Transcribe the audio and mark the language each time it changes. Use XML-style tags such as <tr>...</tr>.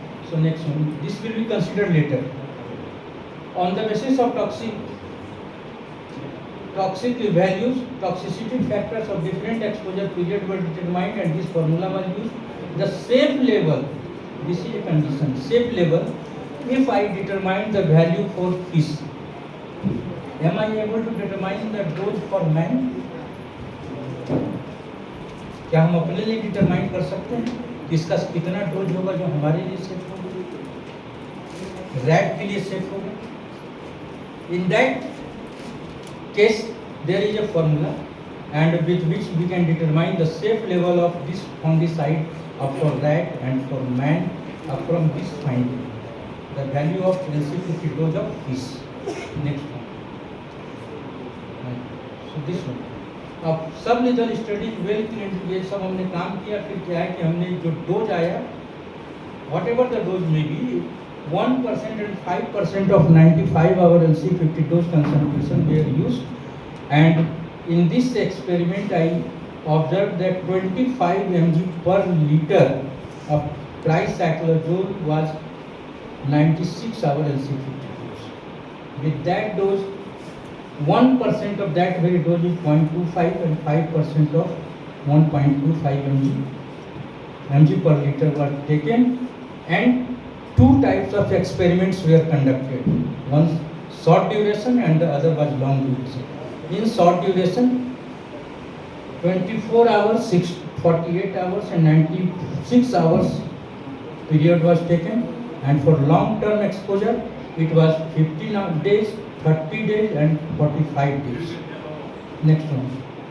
<en>So next one, this will be considered later. On the basis of toxic values, toxicity factors of different exposure period were determined, and this formula was used. The safe level, this is a condition, safe level, if I determine the value for fish, am I able to determine the dose for man?</en> <hi>क्या हम अपने लिए determine कर सकते हैं कि इसका कितना डोज होगा जो हमारे लिए सेफ होगा, रैट के लिए सेफ होगा?</hi> <en>In that case, there is a formula, and with which we can determine the safe level of this fungicide for rat and for man from this finding. the value of LC50 dose of fish. Next one. So this one.</en> <hi>अब सब legal studies well clear, ये सब हमने काम किया, फिर क्या है कि हमने जो डोज आया, वॉट एवर द डोज में भी</hi> <en>1% and 5% of 95 hour LC50 dose concentration were used, and in this experiment I observed that 25 mg per liter of tricyclazole was 96 hour LC50 dose. With that dose, 1% of that very dose is 0.25 and 5% of 1.25 mg per liter were taken, and two types of experiments were conducted. One short duration and the other was long duration. In short duration, 24 hours, 48 hours and 96 hours period was taken, and for long term exposure it was 15 days, 30 days and 45 days. Next one.</en>